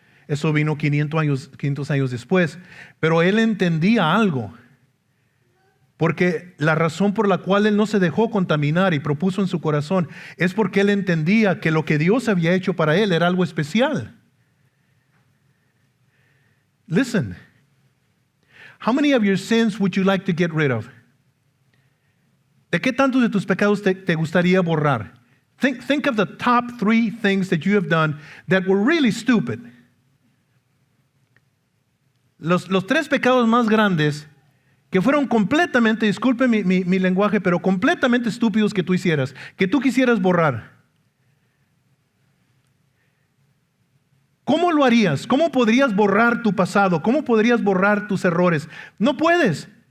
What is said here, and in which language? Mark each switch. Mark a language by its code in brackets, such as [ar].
[es] Eso vino 500 años después. Pero él entendía algo. Porque la razón por la cual él no se dejó contaminar y propuso en su corazón es porque él entendía que lo que Dios había hecho para él era algo especial. [en] Listen. How many of your sins would you like to get rid of? [es] ¿De qué tantos de tus pecados te gustaría borrar? [en] Think of the top 3 things that you have done that were really stupid. [es] Los 3 pecados más grandes que fueron completamente, disculpe mi lenguaje, pero completamente estúpidos que tú hicieras, que tú quisieras borrar. ¿Cómo lo harías? ¿Cómo podrías borrar tu pasado? ¿Cómo podrías borrar tus errores? No puedes.